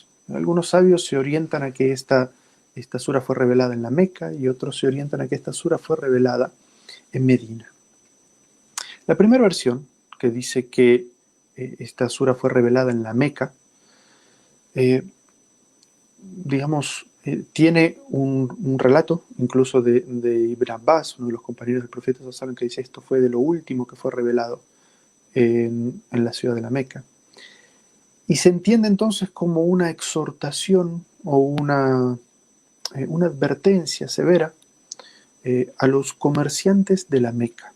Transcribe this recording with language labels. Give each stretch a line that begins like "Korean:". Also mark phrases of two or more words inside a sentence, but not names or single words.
Spanish: Algunos sabios se orientan a que esta sura fue revelada en la Meca, y otros se orientan a que esta sura fue revelada en Medina. La primera versión, que dice que esta sura fue revelada en la Meca, tiene un relato incluso de Ibn Abbas, uno de los compañeros del profeta
Arabic: صلى الله عليه وسلم,
Spanish: que dice: esto fue de lo último que fue revelado en la ciudad de la Meca. Y se entiende entonces como una exhortación o una advertencia severa a los comerciantes de la Meca.